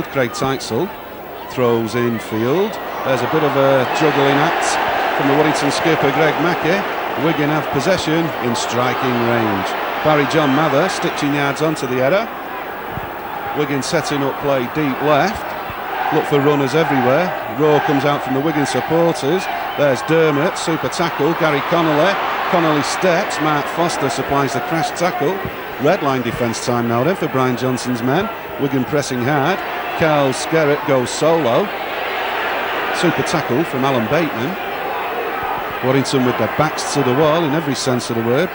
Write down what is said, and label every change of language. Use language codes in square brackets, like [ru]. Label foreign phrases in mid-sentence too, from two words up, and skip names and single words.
[en] Craig Teitzel throws infield. There's a bit of a juggling act from the Warrington skipper Greg Mackey. Wigan have possession in striking range. Barry John Mather stitching yards onto the header. Wigan setting up play deep left. Look for runners everywhere. Roar comes out from the Wigan supporters. There's Dermott, super tackle. Gary Connolly. Connolly steps. Mark Foster supplies the crash tackle. Red line defence time now then for Brian Johnson's men. Wigan pressing hard. Carl Skerritt goes solo. Super tackle from Alan Bateman. Warrington with their backs to the wall in every sense of the word.